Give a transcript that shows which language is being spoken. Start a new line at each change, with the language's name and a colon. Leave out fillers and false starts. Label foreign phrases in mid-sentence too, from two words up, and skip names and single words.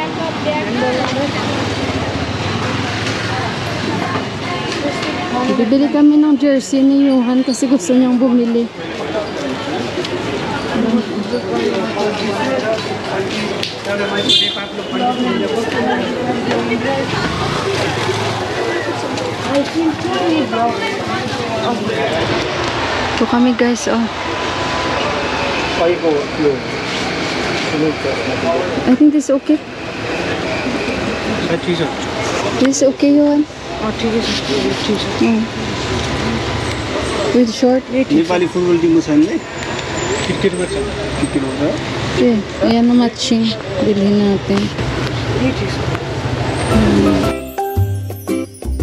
Filipino: Bibili kami ng jersey ni Johan kasi gusto niyang bumili. Ito kami guys, oh.
English: I think this is okay. This is okay, Johan. With short.
Nepali: नेपाली फुटबल टिमको छैन नि क्रिकेटको छ क्रिकेट हो
Filipino: Okay, ayan na matching. Bilhin natin.